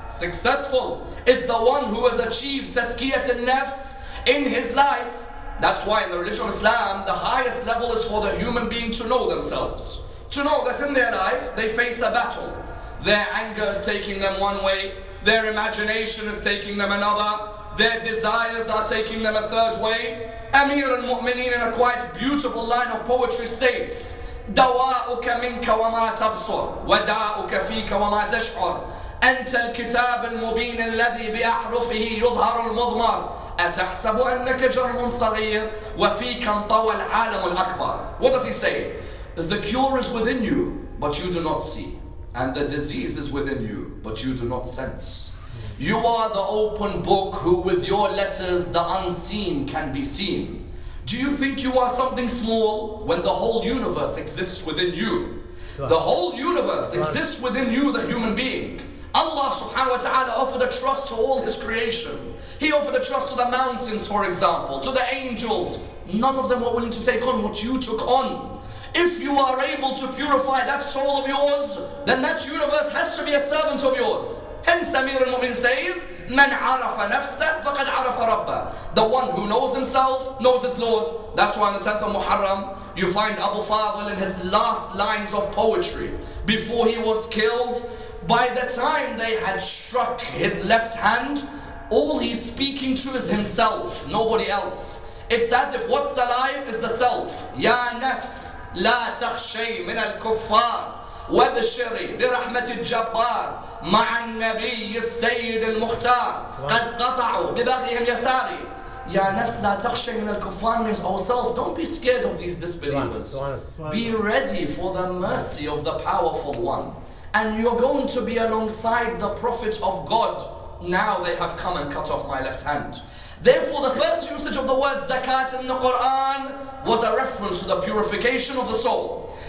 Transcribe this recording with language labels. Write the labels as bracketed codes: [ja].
[en] Successful is the one who has achieved tazkiyat al-nafs in his life. That's why in the religion of Islam, the highest level is for the human being to know themselves. To know that in their life, they face a battle. Their anger is taking them one way, their imagination is taking them another, their desires are taking them a third way. Amir al-Mu'mineen in a quite beautiful line of poetry states, [ar] دواؤك منك وما تبصر وداؤك فيك وما تشعر أنت الكتاب المبين الذي بأحرفه يظهر المضمر أتحسب أنك جرم صغير وفيك انطوى العالم الأكبر. [en] What does he say? The cure is within you, but you do not see. And the disease is within you, but you do not sense. You are the open book who with your letters the unseen can be seen. Do you think you are something small when the whole universe exists within you? The whole universe exists within you, the human being. Allah subhanahu wa ta'ala offered a trust to all his creation. He offered a trust to the mountains, for example, to the angels. None of them were willing to take on what you took on. If you are able to purify that soul of yours, then that universe has to be a servant of yours. Hence Amir al-Mu'min says, [ar] مَنْ عَرَفَ نَفْسَهُ فَقَدْ عَرَفَ رَبَّهُ. [en] The one who knows himself, knows his Lord. That's why on the 10th of Muharram, you find Abu Fadl in his last lines of poetry. Before he was killed, by the time they had struck his left hand, all he's speaking to is himself, nobody else. It's as if what's alive is the self. [ar] يا نفس لا تخشي من الكفار وابشري برحمة الجبار مع النبي السيد المختار قد قطعوا ببغيهم يساري. Ya nafs la takhshay min al-kuffar [en] means ourselves, don't be scared of these disbelievers. Be ready for the mercy of the powerful one. and you're going to be alongside the Prophet of God. Now they have come and cut off my left hand. Therefore, the first usage of the word zakat in the Quran was a reference to the purification of the soul.